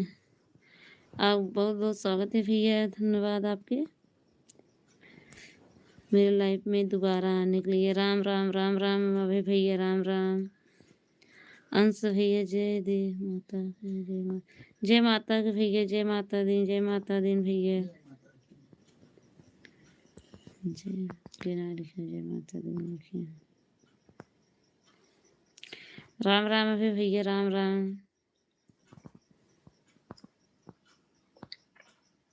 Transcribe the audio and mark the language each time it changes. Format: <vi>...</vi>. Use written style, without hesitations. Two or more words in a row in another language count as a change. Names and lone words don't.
<hi>आप बहुत बहुत स्वागत है भैया, धन्यवाद आपके मेरे लाइफ में दोबारा आने के लिए। राम राम राम राम अभय भैया, राम राम। अंश भैया जय दे माता, जय माता, जय माता के भैया,</hi> <pa>जय माता दी, जय माता दी</pa> <hi>भैया। जय केना लिखा,</hi> <pa>जय माता दी</pa> <hi>लिखिए। राम राम अभय भैया, राम राम।</hi>